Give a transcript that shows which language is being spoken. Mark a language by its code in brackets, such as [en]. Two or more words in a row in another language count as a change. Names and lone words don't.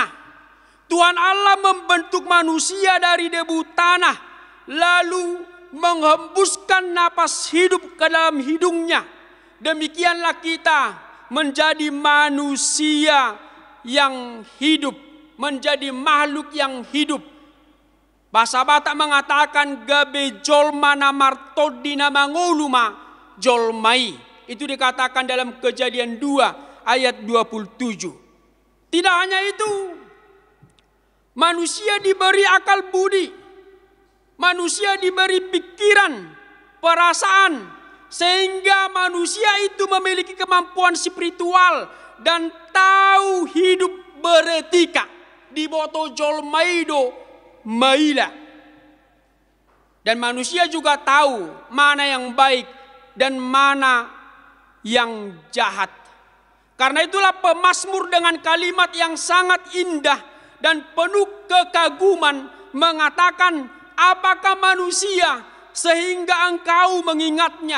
[id] Tuhan Allah membentuk manusia dari debu tanah, lalu menghembuskan napas hidup ke dalam hidungnya. Demikianlah kita menjadi manusia yang hidup, menjadi makhluk yang hidup. Bahasa Batak mengatakan [bbc] gabe jolma namartodina mangoluma jolmai. [id] Itu dikatakan dalam Kejadian 2 ayat 27. Tidak hanya itu, manusia diberi akal budi, manusia diberi pikiran, perasaan, sehingga manusia itu memiliki kemampuan spiritual dan tahu hidup beretika. [bbc] Diboto jolmaido maila. [id] Dan manusia juga tahu mana yang baik dan mana yang jahat. Karena itulah pemazmur dengan kalimat yang sangat indah dan penuh kekaguman mengatakan, apakah manusia sehingga engkau mengingatnya?